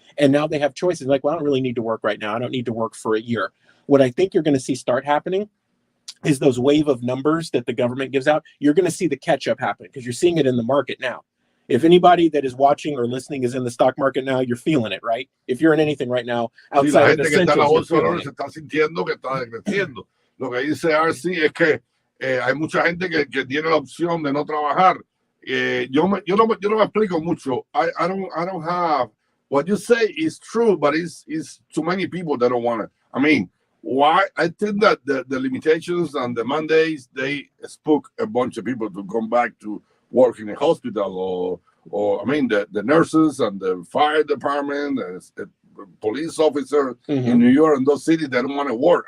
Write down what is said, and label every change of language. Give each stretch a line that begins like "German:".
English: And now they have choices like, well, I don't really need to work right now. I don't need to work for a year. What I think you're going to see start happening is those wave of numbers that the government gives out. You're going to see the catch up happen because you're seeing it in the market now. If anybody that is watching or listening is in the stock market now, you're feeling it, right? If you're in anything right now outside of the essentials,
Spanish: se está sintiendo que está decreciendo. Lo que dice RC es que hay mucha gente que tiene la opción de no trabajar. Yo no me explico mucho.
English: I don't have. What you say is true, but it's too many people that don't want it. I mean, why? I think that the limitations and the mandates, they spook a bunch of people to come back to work in a hospital or I mean, the nurses and the fire department, the police officers in New York and those cities, they don't want to work.